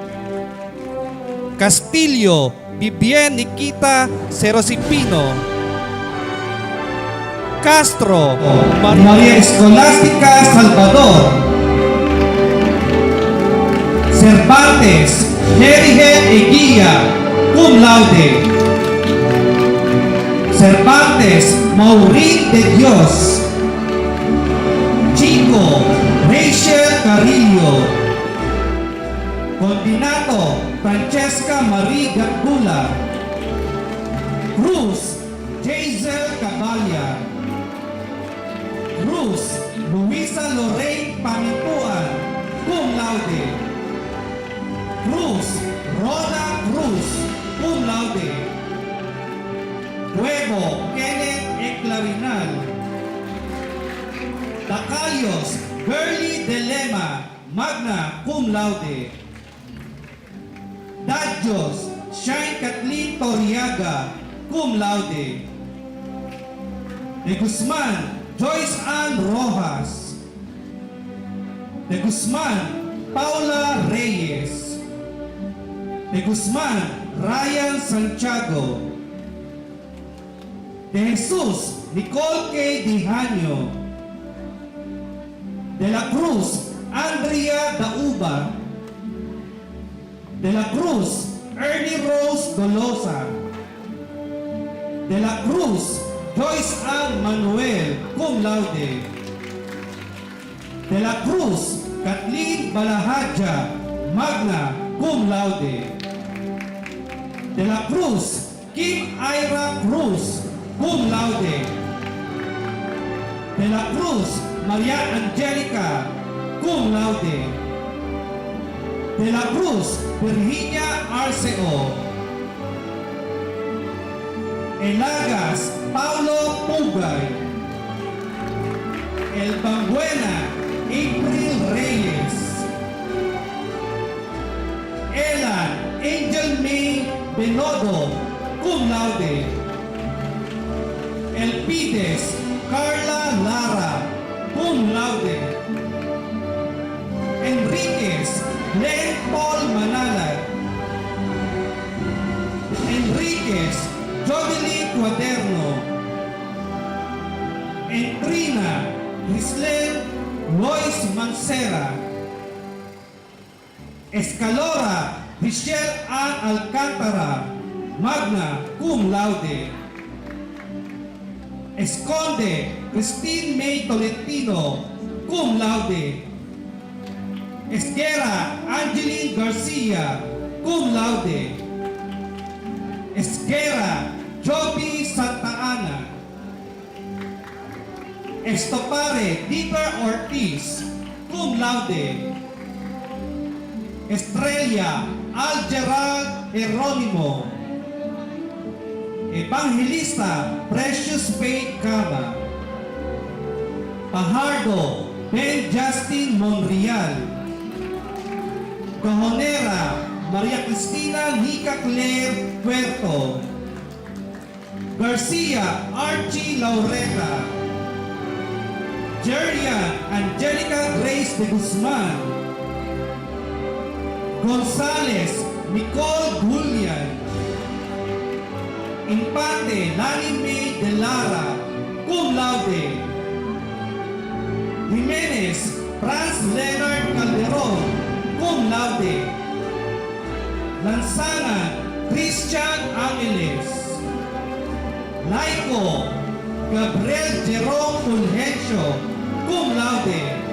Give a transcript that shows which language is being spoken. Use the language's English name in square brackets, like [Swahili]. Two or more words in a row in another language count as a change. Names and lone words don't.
[English] Castillo Vivien Nikita Serosipino. Castro Maria Escolástica Salvador. Cervantes Jerige Eguía, [Latin] cum laude. [English] Cervantes Maureen de Dios. Chico Rachel Carillo. Condinato Francesca Marie Gatbula. Cruz Jazel Cabalya. Cruz Luisa Lorraine Pamintuan, [Latin] cum laude. [English] Cruz Rona Cruz, [Latin] cum laude. [English] Huevo Kenneth Eclarinal. Tacayos Burley Delema, [Latin] magna cum laude. [English] Dadjos Shine Kathleen Toriaga, [Latin] cum laude. [English] De Guzman Joyce Ann Rojas. De Guzman Paula Reyes. De Guzman Ryan Santiago. De Jesus Nicole K. Dihanyo. De la Cruz Andrea Dauba. De la Cruz Ernie Rose Dolosa. De la Cruz Joyce Ann Manuel, [Latin] cum laude. [English] De la Cruz Kathleen Balahadja, [Latin] magna cum laude. [English] De la Cruz Kim Ira Cruz, [Latin] cum laude. [English] De la Cruz Maria Angelica, [Latin] cum laude. [English] De la Cruz Virginia Arceo. Elagas Paulo Pugay. El Bangüena April Reyes. Elan Angel May Benodo, [Latin] cum laude. [English] El Pides Carla Lara, [Latin] cum laude. [English] Enriquez Glenn Paul Manalay. Enriquez Jodeline Cuaderno. Entrina Grislen Lois Mancera. Escalora Michelle Ann Alcantara, [Latin] magna cum laude. [English] Esconde Christine May Tolentino, [Latin] cum laude. [English] Esguera Angeline Garcia, [Latin] cum laude. [English] Esguera Joby Santa Ana. Estopare Dieter Ortiz, [Latin] cum laude. [English] Estrella Algerald Jeronimo. Evangelista Precious Faith Cava. Pajardo Ben Justin Monreal. Cajonera Maria Cristina Nica Claire Puerto. Garcia Archie Laureta. Jerian Angelica Grace de Guzman. Gonzales Nicole Julian. Infante Lani May de Lara, [Latin] cum laude. [English] Jimenez Franz Leonard Calderon, [Latin] cum laude. [English] Lansangan Christian Angeles. Laico Gabriel Jerome Fulgencio, [Latin] cum laude.